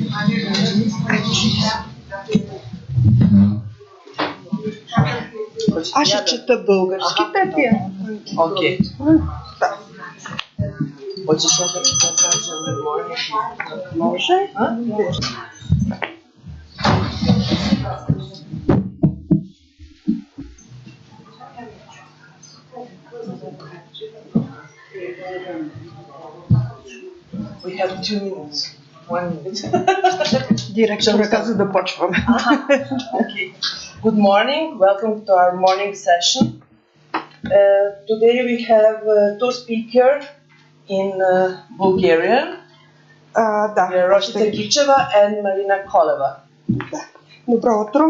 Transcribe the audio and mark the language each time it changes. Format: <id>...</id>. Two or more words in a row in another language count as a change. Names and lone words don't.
<bg>Аз ще чета български петия. Окей. Хочеш да кажа може?</bg> <en>We have 2 minutes. 1 minute.</en> <bg>Директора каза да почваме.</bg> <en>Okay. Good morning. Welcome to our morning session. Today we have 2 speakers in Bulgarian.</en> <bg>Да.</bg> <en>Росица Гичева and Marina Koleva.</en> <bg>Да. Добро утро.</bg>